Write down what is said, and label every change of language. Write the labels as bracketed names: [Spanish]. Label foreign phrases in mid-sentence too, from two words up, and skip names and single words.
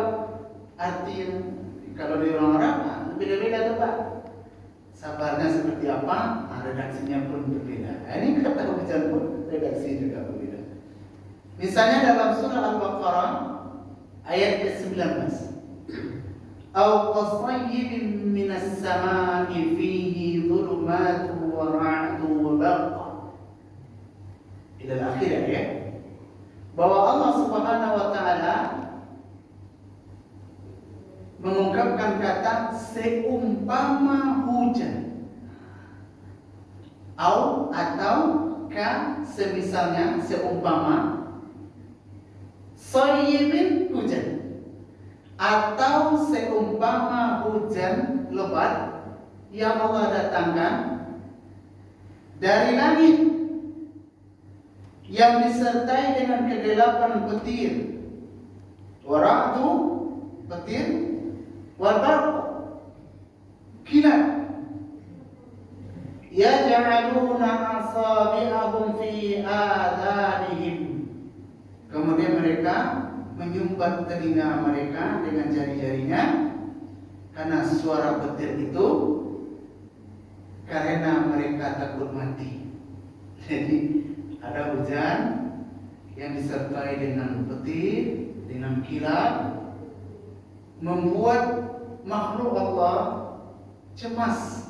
[Indonesian] Artinya kalau di orang Arab beda-beda tuh Pak. Sabarnya seperti apa? Redaksinya pun berbeda. Ini kata hujan pun redaksi juga berbeda. Misalnya dalam surah Al-Baqarah ayat ke-19. [Arabic] أو كصيب من السماء فيه ظلمات ورعد وبرق. إلى آخر ya. [Indonesian] Bahwa [Arabic] الله سبحانه وتعالى [Indonesian] mengungkapkan kata seumpama hujan. Au atau ka semisalnya seumpama sayyibin hujan atau seumpama hujan lebat yang Allah datangkan dari langit yang disertai dengan kegelapan petir, waradu petir, warbarq kilat, [Arabic] يجعلون أصابعهم في آذانهم. [Indonesian] Kemudian mereka menyumbat telinga mereka dengan jari-jarinya karena suara petir itu, karena mereka takut mati. Jadi ada hujan yang disertai dengan petir, dengan kilat, membuat makhluk Allah cemas.